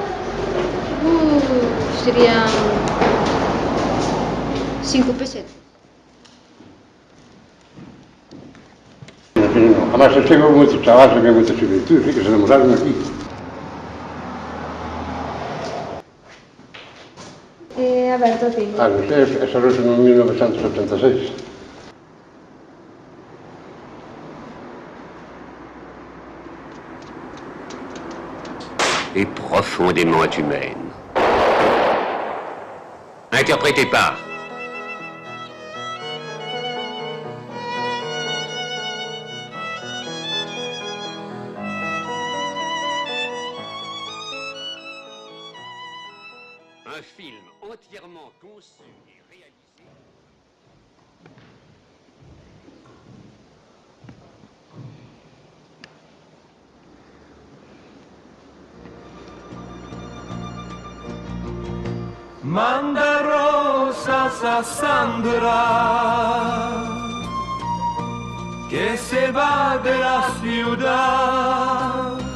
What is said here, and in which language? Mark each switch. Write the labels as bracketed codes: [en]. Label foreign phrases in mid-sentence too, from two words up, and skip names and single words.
[es] Serían 5 pesetas. [gl] Además, chegou moitos chavales que hai moita xuventude, que se demoraron aquí. Aberto o cine? Esa noite en 1986. [fr] Et profondément humaine. Interprétée par un film entièrement conçu et réalisé. [es] Manda rosas a Sandra, que se va de la ciudad.